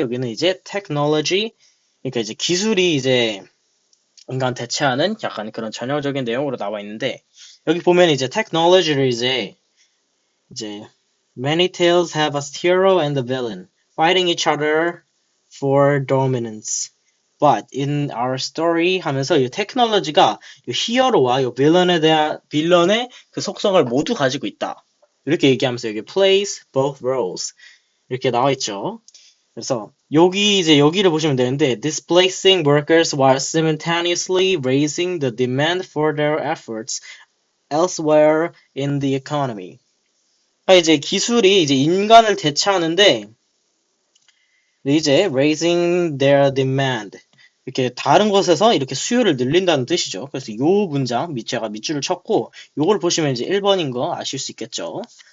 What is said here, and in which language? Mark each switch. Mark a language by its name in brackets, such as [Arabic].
[Korean] 여기는 이제 technology, 그러니까 이제 기술이 이제 인간 대체하는 약간 그런 전형적인 내용으로 나와 있는데 여기 보면 이제 technology를 이제 [English] many tales have a hero and a villain fighting each other for dominance. But in our story [Korean] 하면서 이 테크놀로지가 이 히어로와 이 빌런의 그 속성을 모두 가지고 있다. 이렇게 얘기하면서 여기 [English] plays both roles [Korean] 이렇게 나와 있죠. 그래서 여기를 보시면 되는데 [English] displacing workers while simultaneously raising the demand for their efforts elsewhere in the economy. [Korean] 그러니까 이제 기술이 이제 인간을 대체하는데 이제 [English] raising their demand [Korean] 이렇게 다른 곳에서 이렇게 수요를 늘린다는 뜻이죠. 그래서 이 문장 제가 밑줄을 쳤고 요걸 보시면 이제 1번인 거 아실 수 있겠죠.